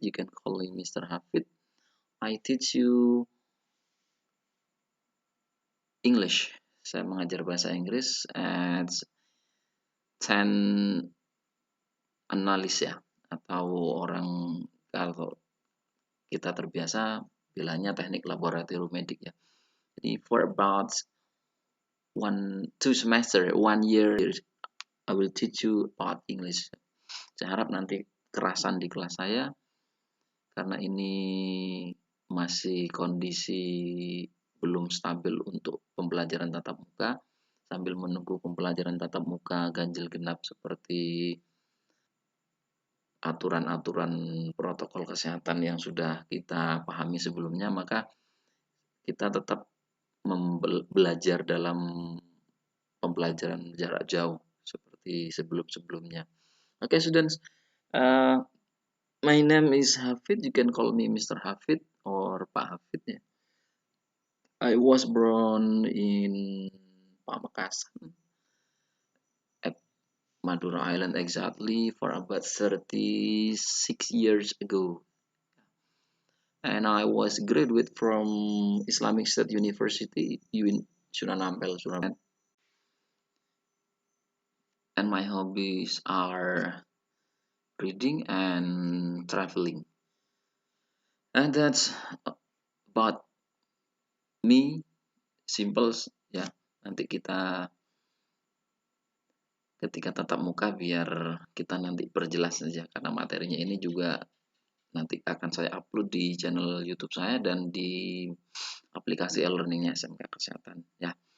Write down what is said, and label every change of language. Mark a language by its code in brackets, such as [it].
[en] You can call me Mr. Hafid. I teach you English. [id] Saya mengajar bahasa Inggris [en] at 10 analis [id] ya, atau kalau kita terbiasa bilangnya teknik laboratorium medik ya. Jadi [en] for about 1 year I will teach you about English. [id] Saya harap nanti kerasan di kelas saya, karena ini masih kondisi belum stabil untuk pembelajaran tatap muka, sambil menunggu pembelajaran tatap muka ganjil genap seperti aturan-aturan protokol kesehatan yang sudah kita pahami sebelumnya, maka kita tetap belajar dalam pembelajaran jarak jauh seperti sebelum-sebelumnya. [en] Okay, students, my name is Hafid. You can call me Mr. Hafid or Pak Hafid ya. I was born in Pamekasan at Madura Island exactly for about 36 years ago. And I was graduate from Islamic State University in Sunan Ampel, Surabaya. And my hobbies are reading and traveling. And that's about me, simple ya. [id] Nanti kita ketika tatap muka biar kita nanti perjelas saja, karena materinya ini juga nanti akan saya upload di channel YouTube saya dan di aplikasi e-learningnya SMK Kesehatan ya.